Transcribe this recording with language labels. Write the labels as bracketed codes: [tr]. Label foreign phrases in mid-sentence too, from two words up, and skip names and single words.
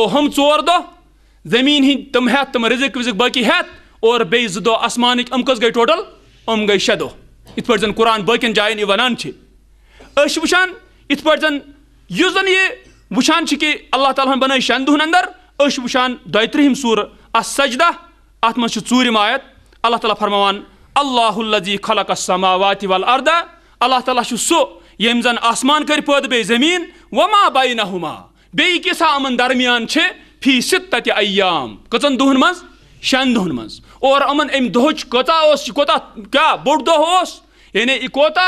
[ks] ہم 4 دۄہ زمین ہند تم ہیتھ تم رزق وزق باقی ہیتھ اور بیٚیہِ 2 دۄہ آسمانٕکۍ کٔژ گٔے ٹوٹل گٔے 6 دۄہ یِتھ پٲٹھۍ زن قرآن باقین جاین یہِ ونان چھِ أسۍ چھِ وٕچھان یِتھ پٲٹھۍ زن یُس زن یہِ وٕچھان چھِ کہ اللہ تعالیٰ ہن بنٲے 6 دۄہن اندر أسۍ چھِ وٕچھان 32 سورہ السجدہ اتھ منٛز چھِ 4 آیت اللہ تعالیٰ فرماوان [ar] اللہ الذی خلق السماوات والارض [ks] اللہ تعالیٰ چھُ سُہ ییٚمۍ زن آسمان کٔرۍ پٲدٕ بیٚیہِ زمین [ar] وما بینہما [ks] بیٚیہِ کیٛاہ یِمن درمیان چھِ [ar] فی 6 ایام [ks] کٔژن دۄہن منٛز 6 دۄہن منٛز اور یِمن امہِ دۄہٕچ کۭژاہ اوس یہِ کوتاہ کیٛاہ بوٚڑ دۄہ اوس یعنی یہِ کوتاہ